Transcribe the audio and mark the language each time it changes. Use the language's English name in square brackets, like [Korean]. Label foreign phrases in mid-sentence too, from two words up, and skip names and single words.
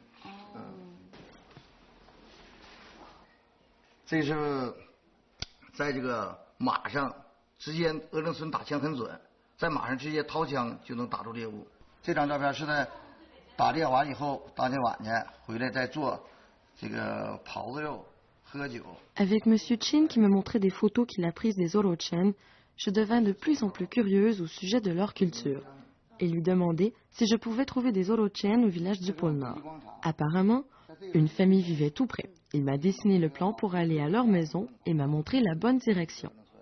[Chinese] 这是在这个马上，直接鄂伦村打枪很准，在马上直接掏枪就能打中猎物。这张照片是在。打猎完以后，当天晚上回来再做这个狍子肉，喝酒。 [French] Avec Monsieur Chin qui me montrait des photos qu'il a prises des Orochen, je devins de plus en plus curieuse au sujet de leur culture et lui demandai si je pouvais trouver des Orochen au village du pôle Nord. Apparemment, une famille vivait tout près. Il m'a dessiné le plan pour aller à leur maison et m'a montré la bonne direction.